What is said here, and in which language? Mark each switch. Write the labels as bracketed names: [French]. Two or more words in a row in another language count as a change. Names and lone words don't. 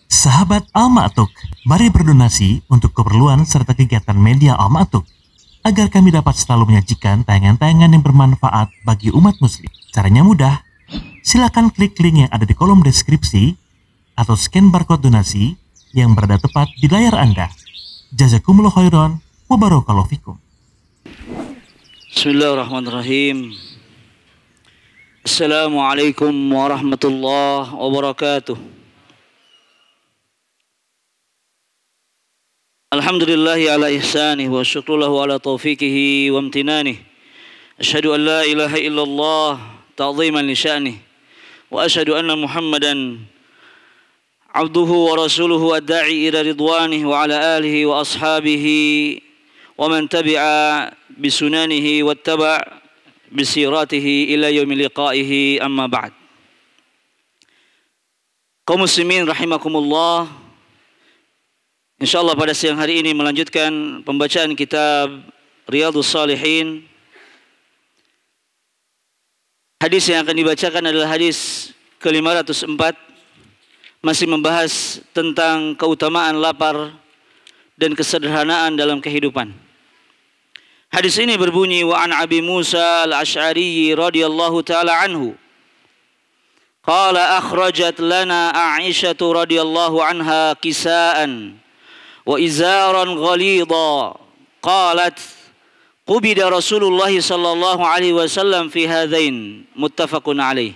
[Indonesian] Sahabat Al-Ma'tuk, mari berdonasi untuk keperluan serta kegiatan media Al-Ma'tuk agar kami dapat selalu menyajikan tayangan-tayangan yang bermanfaat bagi umat muslim. Caranya mudah, silakan klik link yang ada di kolom deskripsi atau scan barcode donasi yang berada tepat di layar Anda. [Arabic] جزاكم الله خيرا وبارك الله فيكم. بسم الله الرحمن الرحيم. السلام عليكم ورحمة الله وبركاته. الحمد لله على إحسانه والشكر له على توفيقه وامتنانه. أشهد أن لا إله إلا الله تعظيما لشأنه وأشهد أن محمدا عبده ورسوله الداعي إلى رضوانه وعلى آله وأصحابه ومن تبع بسنته واتبع بسيرته إلى يوم لقائه، أما بعد. [Indonesian] Kaum muslimin rahimakumullah, insyaallah pada siang hari ini melanjutkan pembacaan kitab Riyadhus Shalihin. Hadis yang akan dibacakan adalah hadis ke-504, masih membahas tentang keutamaan lapar dan kesederhanaan dalam kehidupan. Hadis ini berbunyi, [Arabic] وعن أبي موسى الأشعري رضي الله تعالى عنه قال أخرجت لنا عائشة رضي الله عنها كساء وإزارا غليظا قالت قبض رسول الله صلى الله عليه وسلم في هذين، متفق عليه.